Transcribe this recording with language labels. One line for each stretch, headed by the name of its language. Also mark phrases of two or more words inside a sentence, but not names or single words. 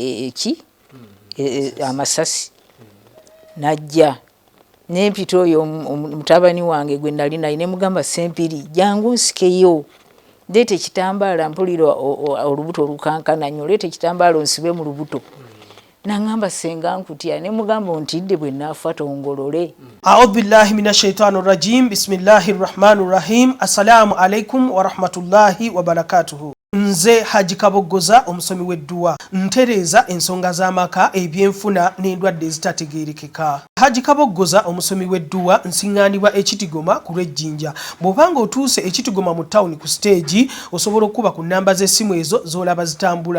Ganda: amasasi najja nempita oyo mutabani wange gwe nali naye ne mugamba Sempiri jangu nsikeyo leeta ekitambaala mpulira olubuto olukankana nnyo leeta ekitambaala onsibe mu lubuto nangamba senga nkutya ne mugamba ontidde bwe naafa tongolole.
Arabic: أعوذ بالله من الشيطان الرجيم بسم الله الرحمن الرحيم. السلام عليكم ورحمة الله وبركاته.
Ganda: Nze Haji Kabogoza omusomi w'edduwa ntereza ensonga z'amaka ebyenfuna n'endwadde ezitategeerekeka. Haji Kabogoza omusomi w'edduwa nsiŋŋaanibwa ekitigoma ku lw'ejjinja. Bw'obanga otuuse ekitigoma mu ttawuni ku siteegi osobola okuba ku nnamba z'essimu ezo z'olaba zitambula.